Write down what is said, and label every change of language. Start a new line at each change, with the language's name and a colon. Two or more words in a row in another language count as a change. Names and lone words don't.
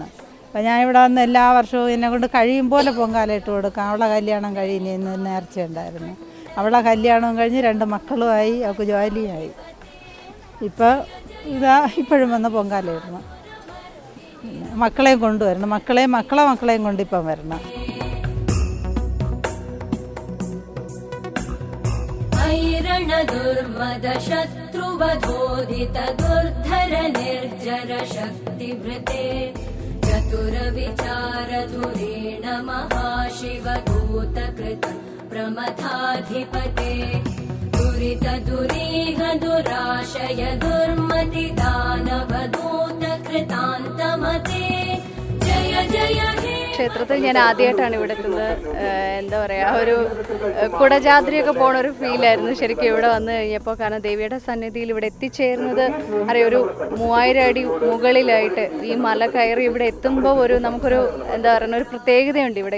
Malayalam: അപ്പോൾ ഞാൻ ഇവിടെ വന്ന് എല്ലാ വർഷവും എന്നെ കൊണ്ട് കഴിയും പോലെ പൊങ്കാല ഇട്ട് കൊടുക്കാം. അവളെ കല്യാണം കഴിയുന്നതെന്ന് നേർച്ചയുണ്ടായിരുന്നു. അവളെ കല്യാണവും കഴിഞ്ഞ് 2 മക്കളുമായി, അവൾക്ക് ജോലിയായി. ഇപ്പോൾ ഇപ്പോഴും വന്ന് പൊങ്കാല ഇടണം. മക്കളെയും കൊണ്ടുവരണം, മക്കളെയും കൊണ്ട് ഇപ്പം വരണം.
Sanskrit: ऐरण दुर्मद शत्रुवधोदित दुर्धर निर्जर शक्तिभृते चतुर विचार धुरेण महाशिवदूतकृत प्रमथाधिपते दुरित दुरीह दुराशय दुर्मति दानवदूत कृतान्तमते जय जय हे.
Malayalam: ക്ഷേത്രത്തിൽ ഞാൻ ആദ്യമായിട്ടാണ് ഇവിടെ എത്തുന്നത്. എന്താ പറയുക, ഒരു കുടജാദ്രിയൊക്കെ പോണ ഒരു ഫീലായിരുന്നു ശരിക്കും ഇവിടെ വന്നു കഴിഞ്ഞപ്പോൾ. കാരണം ദേവിയുടെ സന്നിധിയിൽ ഇവിടെ എത്തിച്ചേരുന്നത് അറിയാം, ഒരു 3000 അടി മുകളിലായിട്ട് ഈ മല കയറി ഇവിടെ എത്തുമ്പോൾ നമുക്കൊരു എന്താ പറയുക, ഒരു പ്രത്യേകതയുണ്ട് ഇവിടെ.